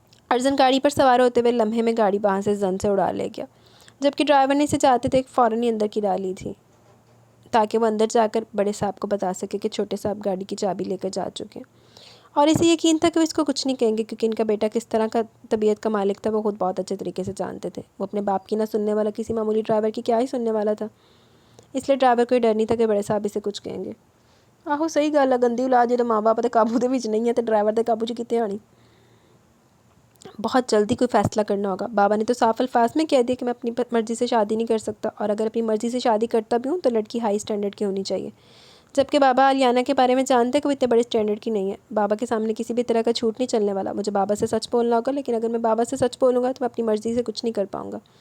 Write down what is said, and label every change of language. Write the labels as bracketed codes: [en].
[ur] ارجن گاڑی پر سوار ہوتے ہوئے لمحے میں گاڑی وہاں سے زن سے اڑا لے گیا جبکہ ڈرائیور نے اسے چاہتے تھے فوراً ہی اندر گرا لی تھی تاکہ وہ اندر جا کر بڑے صاحب کو بتا سکے کہ چھوٹے صاحب گاڑی کی چابی لے کر جا چکے ہیں. اور اسے یقین تھا کہ وہ اس کو کچھ نہیں کہیں گے کیونکہ ان کا بیٹا کس طرح کا طبیعت کا مالک تھا وہ خود بہت اچھے طریقے سے جانتے تھے. وہ اپنے باپ کی نہ سننے والا کسی معمولی ڈرائیور کی کیا ہی سننے والا تھا, اس لیے ڈرائیور کو یہ ڈر نہیں تھا کہ بڑے صاحب اسے کچھ کہیں گے. [pa] آہو صحیح گل ہے, گندی اولاد جدوں ماں باپ دے قابو دے وچ نہیں ہے تو ڈرائیور دے قابو 'چ کتے آنی. [ur] بہت جلدی کوئی فیصلہ کرنا ہوگا. بابا نے تو صاف الفاظ میں کہہ دیا کہ میں اپنی مرضی سے شادی نہیں کر سکتا اور اگر اپنی مرضی سے شادی کرتا بھی ہوں تو لڑکی ہائی اسٹینڈرڈ کی ہونی چاہیے. جبکہ بابا آلیانہ کے بارے میں جانتے کہ وہ اتنے بڑے اسٹینڈرڈ کی نہیں ہے. بابا کے سامنے کسی بھی طرح کا جھوٹ نہیں چلنے والا. مجھے بابا سے سچ بولنا ہوگا لیکن اگر میں بابا سے سچ بولوں گا تو میں اپنی مرضی سے کچھ نہیں کر پاؤں گا.